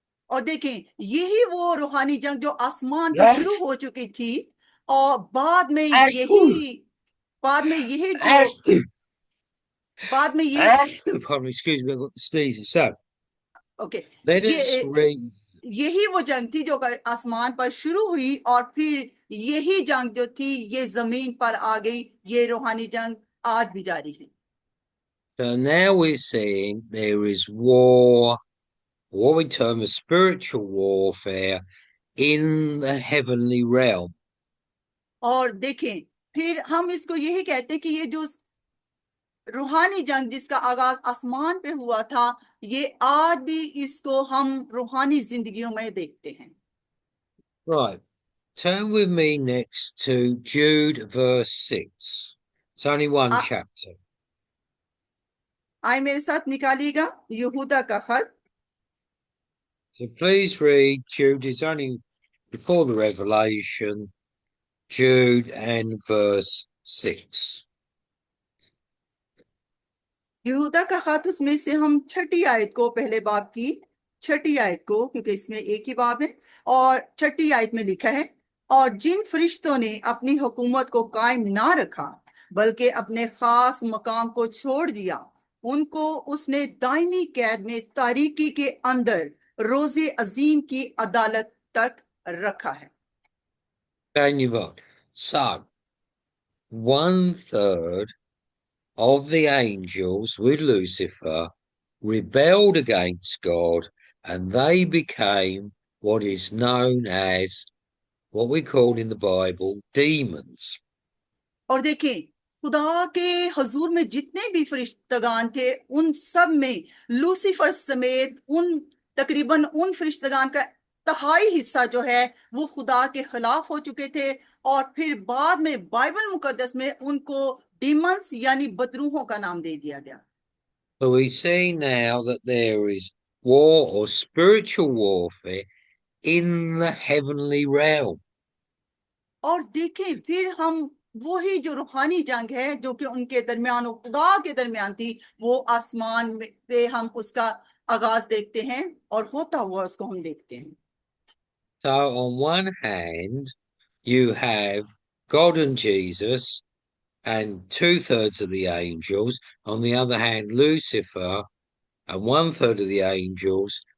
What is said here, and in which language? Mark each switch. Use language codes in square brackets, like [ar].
[hi] और देखें, यही वो रूहानी जंग जो आसमान पर [en] Yes. [hi] शुरू हो चुकी थी, और [en] Ashton, [hi] बाद में यही जो [en] Ashton, [hi] बाद में ये [en] Ashton. Pardon me, excuse me, I've got the sneezes. So okay, let us [hi] ये [en] read. [hi] यही वो जंग थी जो आसमान पर शुरू हुई, और फिर यही जंग जो थी ये जमीन पर आ गई। ये रूहानी जंग आज भी जारी है। [en] So now we're seeing there is war, what we term as spiritual warfare in the heavenly realm. [hi] और देखें, फिर हम इसको यही कहते हैं कि ये जो रूहानी जंग जिसका आगाज आसमान पे हुआ था, ये आज भी इसको हम रूहानी जिंदगियों में देखते हैं। [en] Right. Turn with me next to Jude, verse 6. It's only one uh, chapter. [hi] आए मेरे साथ निकालिएगा यहूदा का खत। [en] So please read Jude. It's only before the Revelation, Jude and verse 6. [hi] यहूदा का खत, उसमें से हम छठी आयत को, पहले बाब की छठी आयत को, क्योंकि इसमें एक ही बाब है, और छठी आयत में लिखा है, और जिन फरिश्तों ने अपनी हुकूमत को कायम ना रखा बल्कि अपने खास मकाम को छोड़ दिया, उनको उसने दायमी कैद में तारीकी के अंदर रोजे अजीम की अदालत तक रखा है। [en] Daniel. So 1/3 of the angels with Lucifer rebelled against God, and they became what is known as what we call in the Bible demons. [hi] और देखें, खुदा के हजूर में जितने भी फरिश्तगान थे उन सब में लूसीफर समेत तकरीबन उन फरिश्तगान का तिहाई हिस्सा जो है वो खुदा के खिलाफ हो चुके थे। और फिर बाद में बाइबल मुकद्दस में उनको डीमंस यानी बदरूहों का नाम दे दिया गया। [en] So we see now that there is war or spiritual warfare in the heavenly realm. [hi] और देखें, फिर हम वही जो रूहानी जंग है जो कि उनके दरमियान और खुदा के दरमियान थी, वो आसमान में पे हम उसका आगाज देखते हैं और होता हुआ उसको हम देखते हैं। [en] So on one hand, you have God and Jesus and 2/3 of the angels. On the other hand, Lucifer and 1/3 of the angels